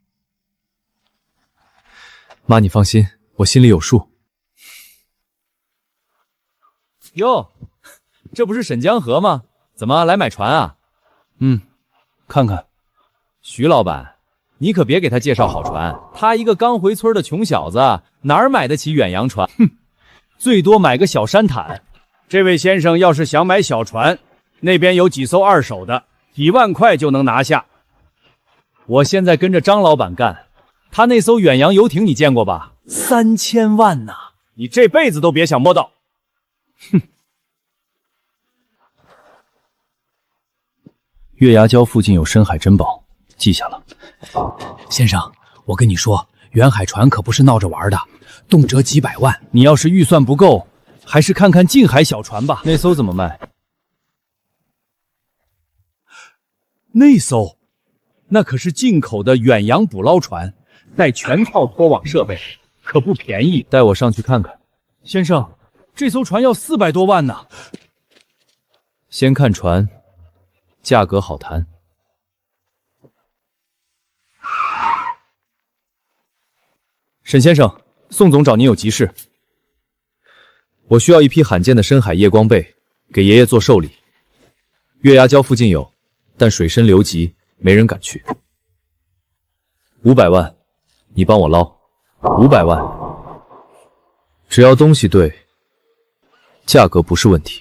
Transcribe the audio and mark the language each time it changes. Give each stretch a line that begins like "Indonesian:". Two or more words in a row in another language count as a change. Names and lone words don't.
Chinese: 媽，你放心，我心裡有數。喲， 這不是沈江河嗎？怎麼来買船啊？看看。徐老板，你可别给他介紹好船，他一個剛回村的窮小子，哪兒買得起遠洋船？最多買個小山毯。這位先生要是想買小船，那邊有幾艘二手的，幾萬塊就能拿下。我現在跟着張老板幹，他那艘遠洋遊艇你見過吧？3000萬吶，你這輩子都別想摸到。月牙礁附近有深海珍寶，记下了。先生，我跟你說，远海船可不是鬧着玩的，动輒幾百萬。你要是預算不夠，還是看看近海小船吧。那艘怎麼賣？那艘，那可是进口的遠洋捕撈船，带全套拖网設備，可不便宜。帶我上去看看。先生，這艘船要400多萬呢。先看船，價格好談。沈先生，宋總找您有急事。我需要一批罕見的深海夜光貝，給爺爺做壽禮。月牙礁附近有，但水深流急，沒人敢去。500萬，你幫我撈。500萬，只要東西對，價格不是問題。